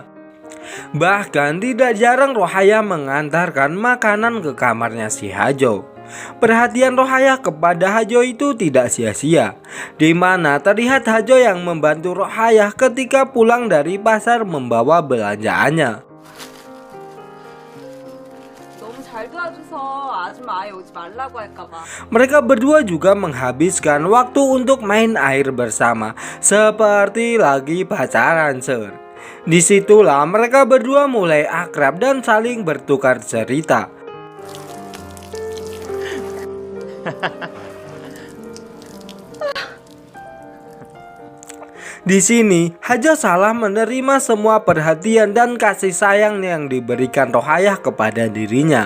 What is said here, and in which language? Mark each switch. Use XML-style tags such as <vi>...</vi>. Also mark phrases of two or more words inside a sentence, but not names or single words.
<id>Bahkan tidak jarang Rohayah mengantarkan makanan ke kamarnya si Hajo. Perhatian Rohayah kepada Hajo itu tidak sia-sia, di mana terlihat Hajo yang membantu Rohayah ketika pulang dari pasar membawa belanjaannya.</id> <ko>너무 잘 도와줘서 아줌마 아예 오지 말라고 할까봐.</ko> <id>Mereka berdua juga menghabiskan waktu untuk main air bersama, seperti lagi pacaran sur. Disitulah mereka berdua mulai akrab dan saling bertukar cerita. Di sini, Hajo salah menerima semua perhatian dan kasih sayang yang diberikan Rohayah kepada dirinya.</id>